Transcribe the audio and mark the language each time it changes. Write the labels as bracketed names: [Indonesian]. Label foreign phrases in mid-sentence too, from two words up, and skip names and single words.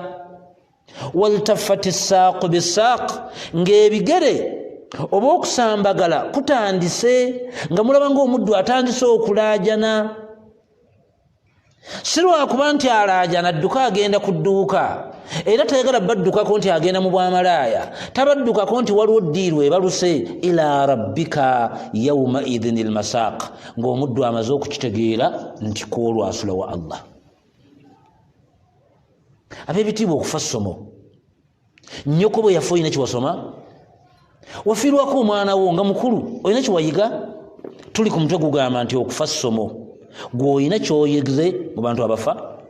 [Arabic] والتفت الساق بالساق, [Ganda] ng'ebigere oba okusambagala kutandise, nga mulaba ng'omuddu atandise okulaajana. Si lwakuba nti alaajana adduka agenda ku dduuka, era tayagala baddukako nti agenda mu bwamalaaya, tabaddukako nti waliwo ddiiru ebaluse. [Arabic] إلى ربك يومئذ المساق, [Ganda] ng'omuddu amaze okukitegeera nti kwolwasula wa Allah. Ab'ebitiibwa okufa ssomo. Nnyoko bwe yafa olina kiwasoma, wafiirwako omwana wo nga mukulu, olina kiwayiga. Tuli ku mutwe gugamba nti okufa ssomo, gw'olina kyoyigize mu bantu abafa.